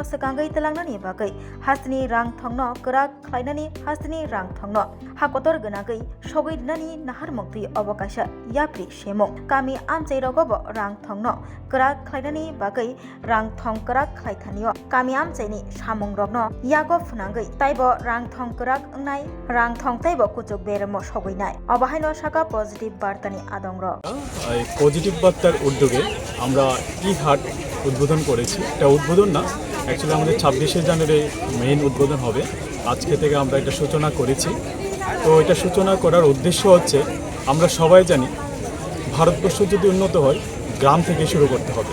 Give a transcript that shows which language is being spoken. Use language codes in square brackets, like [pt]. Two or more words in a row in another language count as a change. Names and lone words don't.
[trp] सकांगै तलांनानि बागै हास्तिनि रां थंनो करा खलायनानि हास्तिनि रां थंनो हाकतर गनागै सगै दिनानि नाहार मुक्ति अवकाश याप्रि सेमो कामी आमचै रगब रां थंनो करा खलायनानि बागै रां थं करा खलायथानियो कामी आमचैनि सामुं रगनो यागो फुनांगै ताइबो रां थं करा अंनाय रां थं ताइबो कुचुक बेरमो सगैनाय अबाहायनो शाखा पॉजिटिव बार्तानि आदं र [bn] এই পজিটিভ বার্তার উদ্যোগে আমরা ই হাট উদ্বোধন করেছি। এটা উদ্বোধন না, অ্যাকচুয়ালি আমাদের 26শে জানুয়ারি মেইন উদ্বোধন হবে। আজকে থেকে আমরা এটা সূচনা করেছি। তো এটা সূচনা করার উদ্দেশ্য হচ্ছে, আমরা সবাই জানি ভারতবর্ষ যদি উন্নত হয় গ্রাম থেকে শুরু করতে হবে।